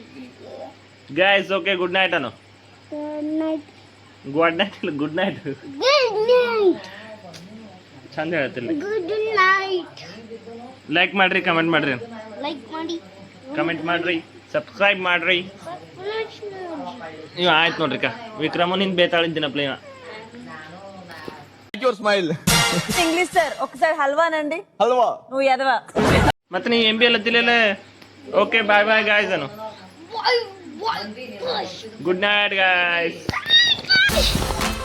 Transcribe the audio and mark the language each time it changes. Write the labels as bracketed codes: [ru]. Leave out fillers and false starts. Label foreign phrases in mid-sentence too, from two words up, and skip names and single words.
[en] guys okay, good night [kn] ಅನ್ನು. [en] good night [kn] ಇಲ್ಲ, [en] good night. [kn] ಚಂದ ಹೇಳ್ತಿಲ್ಲ. [en] good night. [kn] ಲೈಕ್ ಮಾಡ್ರಿ, ಕಮೆಂಟ್ ಮಾಡ್ರಿ, ಲೈಕ್ ಮಾಡಿ, ಕಮೆಂಟ್ ಮಾಡ್ರಿ, ಸಬ್ಸ್ಕ್ರೈಬ್ ಮಾಡ್ರಿ. ಇವ ಆಯ್ತು ನೋಡ್ರಿ ವಿಕ್ರಮನ್ ಹಿಂದ್ ಬೇತಾಳಿದ್ದೀನಪ್ಪ ಇವ. [te] స్మైల్ ఇంగ్లీష్ సార్ ఒకసారి హల్వానండి. హల్వా నువ్వు ఎదవా. [kn] ಮತ್ತೆ ನೀವು MB ಅಲ್ಲತ್ತಿಲ್ಲ. [en] okay bye bye guys [kn] ಅನು. [en] good night guys.